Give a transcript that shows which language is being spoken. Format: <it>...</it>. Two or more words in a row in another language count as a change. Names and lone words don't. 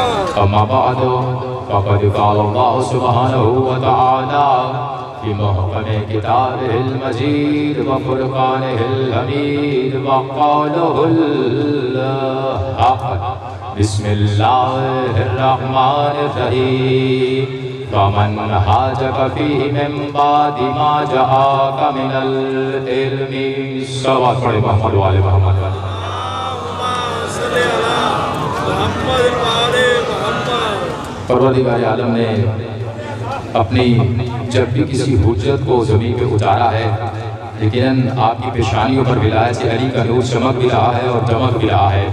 <ar>أما بعد فقد قال الله سبحانه وتعالى في محكم كتابه المجيد وفرقانه الحميد وقوله الحق بسم الله الرحمن الرحيم فمن حاجك فيه من بعد ما جاءك من العلم. صلى الله عليه محمد وآل محمد.</ar> <hi>परवरदिगार आलम ने अपनी जब भी किसी हुज्जत को ज़मीन पे उतारा है, लेकिन आपकी पेशानियों पर विलायत अली का नूर चमक भी रहा है और दमक भी रहा है।</hi>